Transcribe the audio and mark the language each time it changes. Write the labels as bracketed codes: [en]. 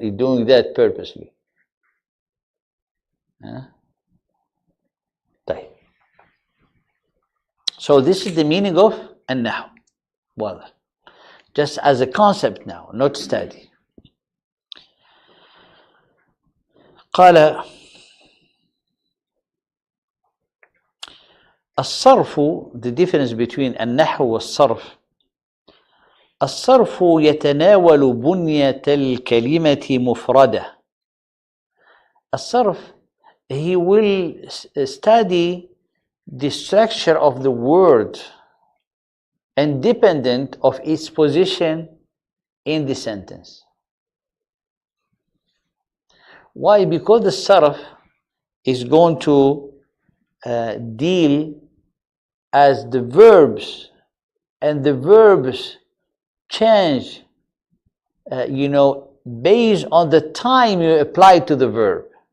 [en] He's doing that purposely. So this is the meaning of an-nahu. Well, just as a concept now, not study. [ar] قال الصرف, [en] the difference between [ar] النحو والصرف. الصرف يتناول بنية الكلمة مفردة. [en] الصرف, he will study the structure of the word independent of its position in the sentence. Why? Because the sarf is going to deal as the verbs, and the verbs change, based on the time you apply to the verb.